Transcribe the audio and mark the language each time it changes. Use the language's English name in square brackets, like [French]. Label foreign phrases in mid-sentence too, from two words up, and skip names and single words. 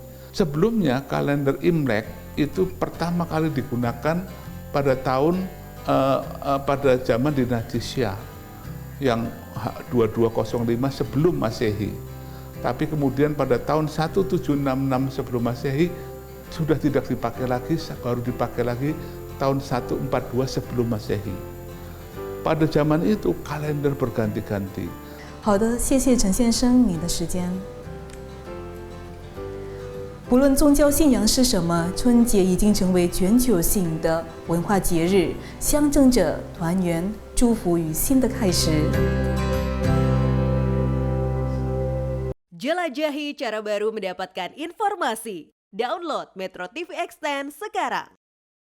[Indonesian] Sebelumnya kalender Imlek itu pertama kali digunakan pada pada zaman dinasti Xia yang 2205 sebelum Masehi. Tapi kemudian pada tahun 1766 sebelum Masehi sudah tidak dipakai lagi, baru dipakai lagi tahun 142 sebelum Masehi. Pada zaman itu kalender berganti-ganti. [Chinese] 好的，谢谢陈先生你的时间。不论宗教信仰是什么，春节已经成为全球性的文化节日，象征着团圆、祝福与新的开始。 [Indonesian] Jelajahi cara baru mendapatkan informasi. Download Metro TV Extend sekarang.